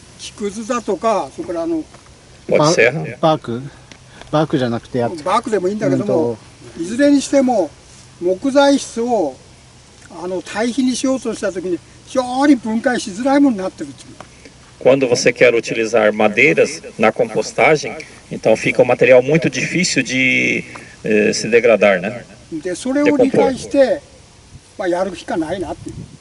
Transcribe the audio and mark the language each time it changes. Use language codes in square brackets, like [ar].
[ja] 木くずだとか、それから [pt] Pode ser. [ja] バークじゃなくてバークでもいいんだけども、いずれにしても木材質を堆肥にしようとしたときに非常に分解しづらいものになってるっていう。 [pt] Quando você quer utilizar madeiras na compostagem, então fica um material muito difícil de se degradar, né? [ja] でそれを理解して、やるしかないなっていう。